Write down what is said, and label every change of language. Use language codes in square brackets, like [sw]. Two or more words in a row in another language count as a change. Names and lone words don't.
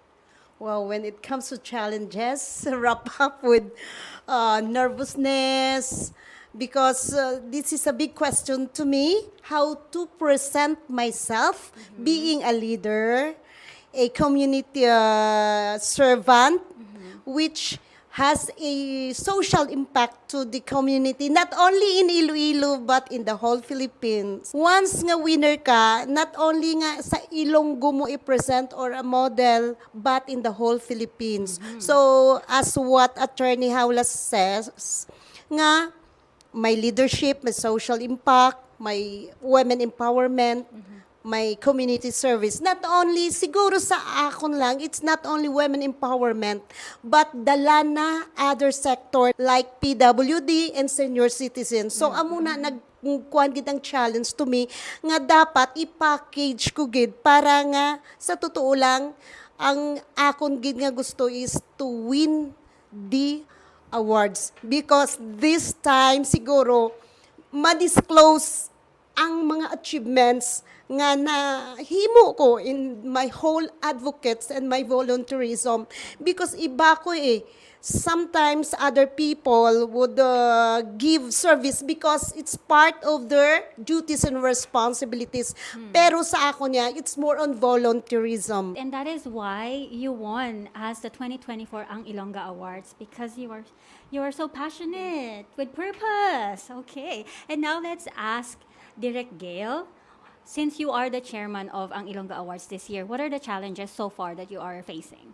[en] Well, when it comes to challenges, wrap up with nervousness, because this is a big question to me, how to present myself, being a leader, a community servant, which has a social impact to the community, not only in Iloilo, but in the whole Philippines. Once nga winner ka, not only [hil] nga sa Ilonggo mo i-present [en] or a model, but in the whole Philippines. So, as what Attorney Haulas says, [hil] nga, may leadership, may [en] social impact, [hil] may [en] women empowerment, [hil] may [en] community service. Not only, [hil] siguro sa akon lang, [en] it's not only women empowerment, but [hil] dala na [en] other sector like PWD and senior citizens. So, [hil] amuna nagkuhan gid ang [en] challenge to me [hil] nga dapat i-package ko gid para nga sa totoo lang ang akon gid nga gusto [en] is to win the awards because this time [hil] siguro [en] ma-disclose ang mga achievements [hil] nga nahimo ko [en] in my whole advocates and my volunteerism because [hil] iba ko [en] sometimes other people would give service because it's part of their duties and responsibilities. [hil] Pero sa ako niya, [en] it's more on volunteerism. And that is why you won as the 2024 Ang Ilongga Awards because you are so passionate with purpose. Okay. And now let's ask Direct Gail. Since you are the chairman of Ang Ilongga Awards this year, what are the challenges so far that you are facing?